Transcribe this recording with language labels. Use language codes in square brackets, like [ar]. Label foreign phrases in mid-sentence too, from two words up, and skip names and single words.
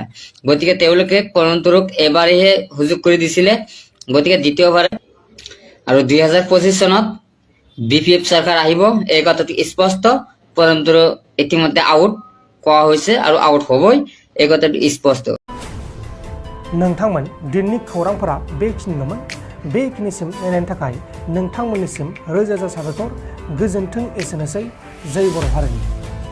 [as] গতিকে তেওঁলোকে পৱন বড়োক এবাৰেহে সুযোগ কৰি দিছিলে, গতিকে দ্বিতীয়বাৰে আৰু 2025 চনত BPF চৰকাৰ আহিব এই কথাটো স্পষ্ট। পৱন বড়ো ইতিমধ্যে আউট কোৱা হৈছে আৰু আউট হ'বই, এই কথাটো স্পষ্ট। [brx] नोंथांमोन दिननि खौरांफोरा बेखिनिल'मोन। बेखिनिसिम नायनायनि थाखाय नोंथांमोननिसिम रोजा रोजा साबायखर। गोजोन्थों। एसेनोसै। जय बर' हारिनि।